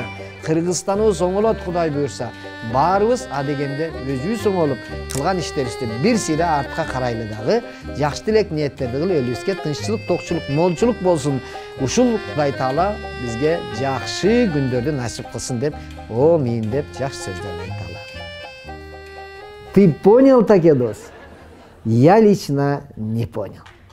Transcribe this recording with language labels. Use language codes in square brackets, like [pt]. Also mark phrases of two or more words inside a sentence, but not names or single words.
[ky] Кыргызстаныбыз оңолот Кудай буйрса. Баарыбыз дегенде өзүбүз оңолуп, кылган иштерибизди бир сыйра артка карайлы дагы, жакшы тилек ниеттерди кылып, элибизге тынччылык, токчулук, молчулук болсун. Ушул Кудай Таала бизге жакшы күндөрдү насип кылсын деп, амин деп жакшы сөздөрдү айталы. [ru] Ты понял, [ky] таке дос? [ru] Я лично не понял.